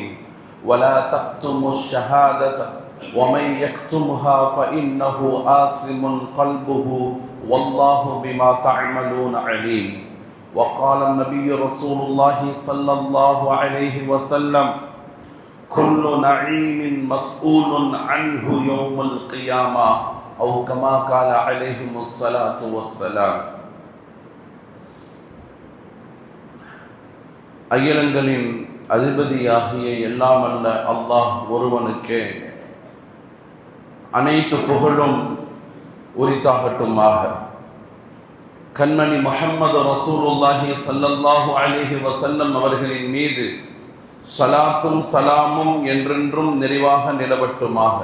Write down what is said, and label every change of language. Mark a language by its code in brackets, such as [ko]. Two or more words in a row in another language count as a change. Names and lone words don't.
[ar] ولا تكتموا الشهادة ومن يكتمها فإنه آثم قلبه والله بما تعملون عليم. وقال النبي رسول الله صلى الله عليه وسلم: كل نعيم مسؤول عنه يوم القيامة، أو كما قال عليه الصلاة والسلام. [ta] அகிலங்களின் அதிபதியாகிய எல்லாம் அல்ல அல்லாஹ் ஒருவனுக்கே அனைத்து புகழும் உரித்தாகட்டுமாக. கண்மணி முஹம்மது [ar] رسول الله صلى الله عليه وسلم [ta] அவர்களின் மீது ஸலாத்தும் சலாமும் என்றென்றும் நிறைவாக நிலவட்டுமாக.